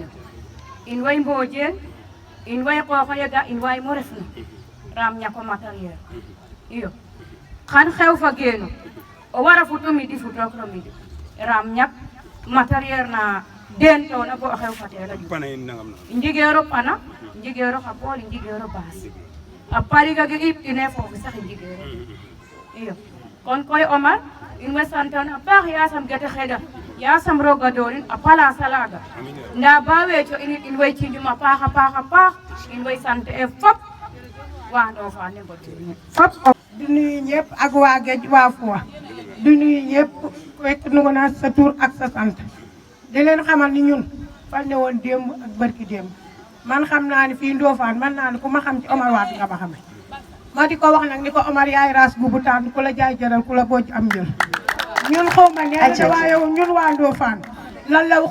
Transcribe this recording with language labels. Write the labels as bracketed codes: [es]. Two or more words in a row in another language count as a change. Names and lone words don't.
[srr] in way Mbodiene in way Qoxoyega in way mo refna ram ñako matériel iyo xan xew fa geenu o wara futu midi futook no midi ram ñak matériel na den to na bo xew fa teel a njigeero pana njigeero xa pool njigeero baas a pariga ge ip ine foofu sax njigeero iyo kon koy Omar in way sante'oona a paax yasam gete xeda yasam roga doonin a place alaga nda ba weeco in way cinjum a paax in way sante e fop waa Ndofane ne fop [wo] di nuyu ñëpp ak waa Géej waa Fouta di nuyu ñëpp fekk nu ko naa sa tur ak sa sant di leen xamal ni ñun fan ne woon démb ak barki démb man xam naa ni fii Ndofane man naa ni ku ma xam ci Omar Wade nga ma xamee ma di ko wax nag ni ko Omar yaay raas bu tànn ku la jaay jaral ku la bojj am jël ñun xaw ma nee na waaye ñun waa Ndofane lan la